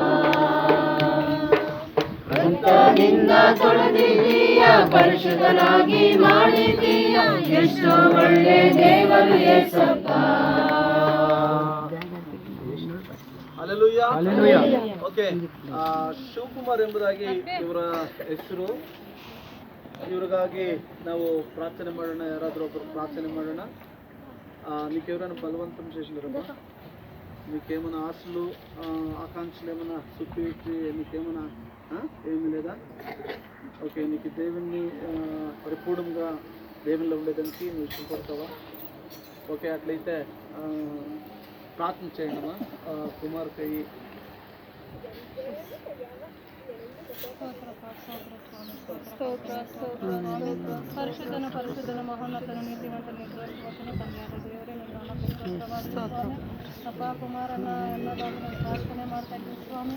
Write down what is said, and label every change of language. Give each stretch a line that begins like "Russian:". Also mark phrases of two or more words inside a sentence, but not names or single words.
Kannada: ರಕ್ತದಿಂದ ತುಳಿದಿದ್ದೀಯ, ಪರಿಶುದ್ಧನಾಗಿ ಮಾಡಿದ್ದೀಯ, ಎಷ್ಟು ಒಳ್ಳೆ ದೇವರು ಏಸಪ್ಪ. ಹಲ್ಲೆಲೂಯಾ. ಓಕೆ, ಶಿವಕುಮಾರ್ ಎಂಬುದಾಗಿ ಇವರ ಹೆಸರು. ಇವ್ರಿಗಾಗಿ ನಾವು ಪ್ರಾರ್ಥನೆ ಮಾಡೋಣ. ಯಾರಾದರೂ ಒಬ್ಬರು ప్రార్థన ಮಾಡೋಣ.
Telugu: నీకెవరైనా బలవంతం చేసినారమ్మా? మీకేమైనా ఆశలు ఆకాంక్షలు ఏమైనా చూపించి నీకేమైనా ఏమీ లేదా? ఓకే, నీకు దేవుణ్ణి పరిపూర్ణంగా దేవునిలో ఉండేదానికి నువ్వు ఇష్టపడతావా? ఓకే, అట్లయితే ప్రార్థన చేయండమ్మా. కుమార్కి
Kannada: ಪರಿಶುದ್ಧನ ಪರಿಶುದ್ಧನ ಮಹೋನ್ನತನ ನೀತಿವಂತ ನಿರ್ದೋಷವಚನ ತಂದೆಯಾದ ದೇವರೇ, ಅಪ್ಪ ಕುಮಾರನ ಎಲ್ಲದಾಗಿ ನಾನು ಪ್ರಾರ್ಥನೆ ಮಾಡ್ತಾ ಇದ್ದೀನಿ ಸ್ವಾಮಿ.